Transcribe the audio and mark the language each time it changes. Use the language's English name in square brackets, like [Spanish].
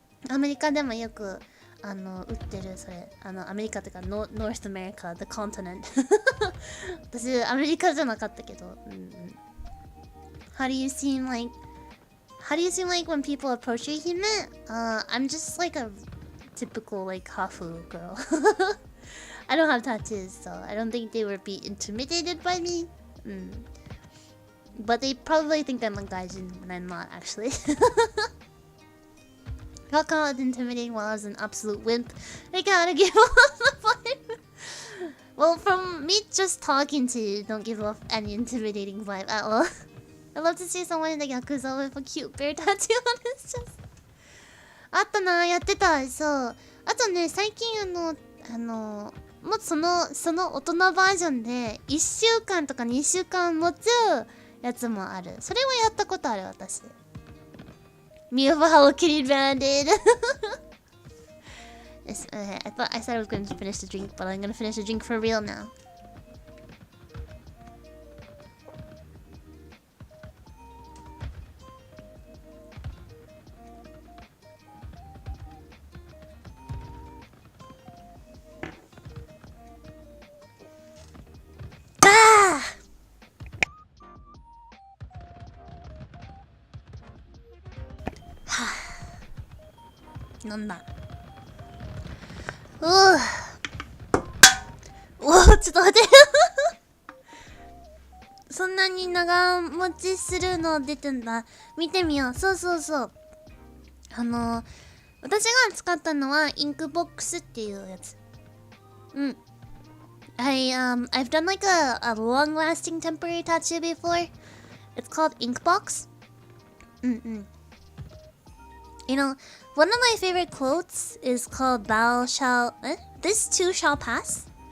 [Japanese] アメリカでもよく売ってるそれアメリカというか [English] North America the continent [Japanese] 私アメリカじゃなかったけど、 [English] How do you seem like when people approach you? I'm just like a typical like hafu girl. I don't have tattoos, so I don't think they would be intimidated by me. But they probably think I'm a gaijin when I'm not actually. Got called intimidating while I was an absolute wimp. I gotta give off the vibe. Well, from me just talking to you, don't give off any intimidating vibe at all. I'd love to see someone in the Yakuza with a cute bear tattoo on his chest. [Japanese] あったな、やってた。そう。あとね、最近もうその大人バージョンで1週間とか2週間持つやつもある。それもやったことある、私。 [English] Me of a Hello Kitty Bandit. I said I was going to finish the drink, but I'm going to finish the drink for real now. [Japanese] Ah! 飲んだ。ちょっと待ってそんなに長持ちするの出てんだ。見てみよう。そうそうそう。私が使ったのはインクボックスっていうやつ。 [English] I've done like a long-lasting temporary tattoo before. It's called Inkbox. You know, one of my favorite quotes is called this too shall pass.